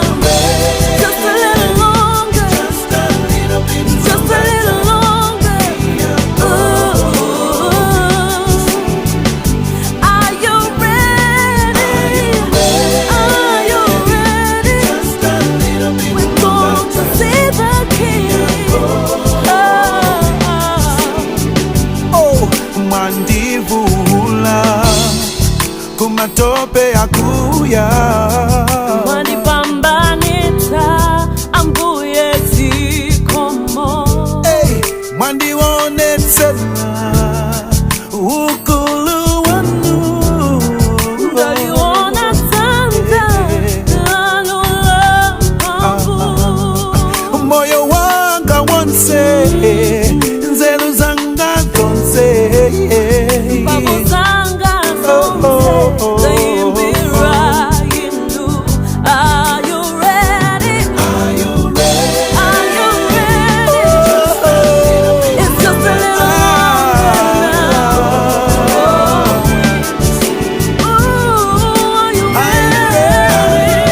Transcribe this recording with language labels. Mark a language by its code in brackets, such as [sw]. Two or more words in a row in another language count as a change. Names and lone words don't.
[en] Just a little longer. Just a little longer. Oh, are you ready? Are you ready? We're going to see the King. [ny] Oh, mandivula kumatope akuya, Mwandipambanita ambuye zikomo, hey, mwandionetela ukulu wanu, ndaliona tanga lanu la mpambu, moyo wanga wonse, nzelu zanga zonse, mpavu zanga zonse, zaimbira inu. [en] Are you ready? Are you ready? It's just a little longer now. Oh, are you ready?